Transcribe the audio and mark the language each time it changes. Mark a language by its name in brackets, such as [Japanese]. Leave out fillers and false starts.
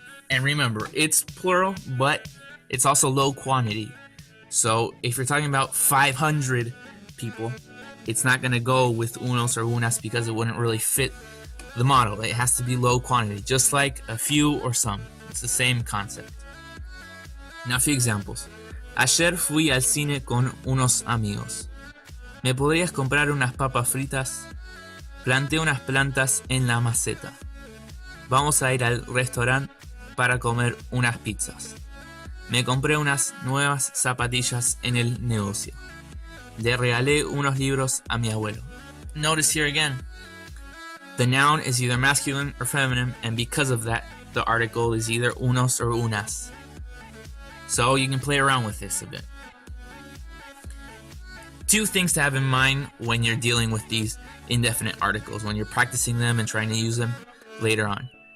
[English] And remember, it's plural, but it's also low quantity. So if you're talking about 500 people, it's not going to go with unos or unas because it wouldn't really fit the model. It has to be low quantity, just like a few or some. It's the same concept. Now, a few examples. [Spanish] Ayer fui al cine con unos amigos. ¿Me podrías comprar unas papas fritas? Planté unas plantas en la maceta. Vamos a ir al restaurante para comer unas pizzas. Me compré unas nuevas zapatillas en el negocio. Le regalé unos libros a mi abuelo. [English] Notice here again, the noun is either masculine or feminine, and because of that, the article is either unos or unas. So you can play around with this a bit. Two things to have in mind when you're dealing with these indefinite articles, when you're practicing them and trying to use them later on.